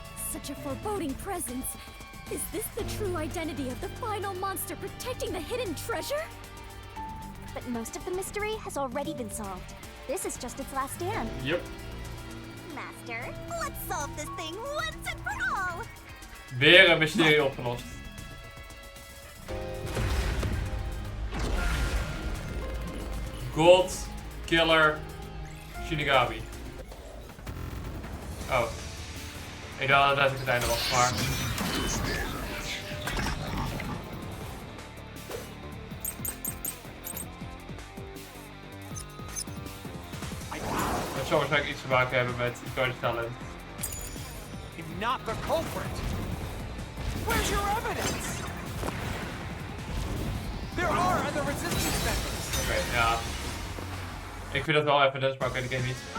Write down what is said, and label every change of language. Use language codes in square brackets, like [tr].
[en] Such a foreboding presence. Is this the true identity of the final monster protecting the hidden treasure? But most of the mystery has already been solved. This is just its last stand. Yep. Master, let's solve this thing once and for all! [nl] Weer een mysterie opgelost. [en] God, Killer, Shinigami. [nl] Oh. Ik dacht dat het einde was, maar... Het zou waarschijnlijk iets te maken hebben met iconisch talent. [en] Not the culprit. Where's your evidence? There are other resistance members. [nl] Oké, ja. Ik vind dat wel evidence, maar ik weet de game niet.